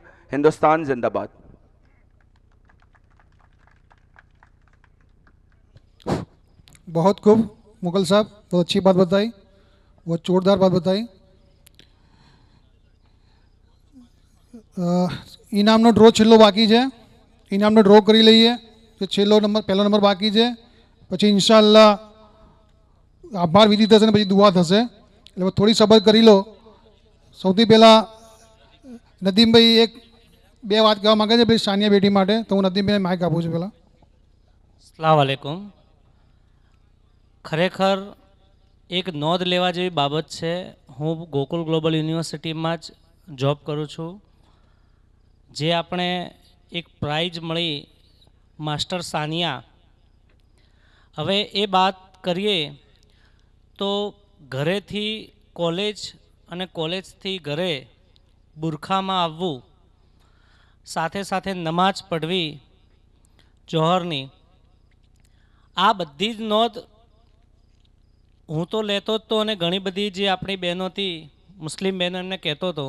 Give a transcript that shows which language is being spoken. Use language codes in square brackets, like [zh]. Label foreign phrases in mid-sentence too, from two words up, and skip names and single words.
[hi] हिंदुस्तान जिंदाबाद। बहुत खूब मुगल साहब, बहुत अच्छी बात बताई, बहुत जोरदार बात बताई। [gu] इनामનો ડ્રો છેલ્લો બાકી છે, ઇનામનો ડ્રો કરી લઈએ। જે પહેલો નંબર બાકી છે, પછી ઇન્શાઅલ્લાહ આભાર વિધિ થશે ને પછી દુઆ થશે, એટલે થોડી સબર કરી લો। સૌથી પહેલાં નદીમભાઈ 1-2 વાત કહેવા માગે છે પછી સાનિયા બેટી માટે, તો હું નદીમભાઈને માઇક આપું છું પહેલાં। [ar] السلام عليكم. [gu] ખરેખર એક નોંધ લેવા જેવી બાબત છે। હું ગોકુલ ગ્લોબલ યુનિવર્સિટીમાં જ જોબ કરું છું। જે આપણે એક પ્રાઇઝ મળી માસ્ટર સાનિયા, હવે એ વાત કરીએ તો ઘરેથી કોલેજ અને કોલેજથી ઘરે બુરખામાં આવવું, સાથે સાથે નમાજ પઢવી જોહરની, આ બધી જ નોંધ હું તો લેતો જ તો, અને ઘણી બધી જે આપણી બહેનો હતી મુસ્લિમ બહેનો એમને કહેતો હતો।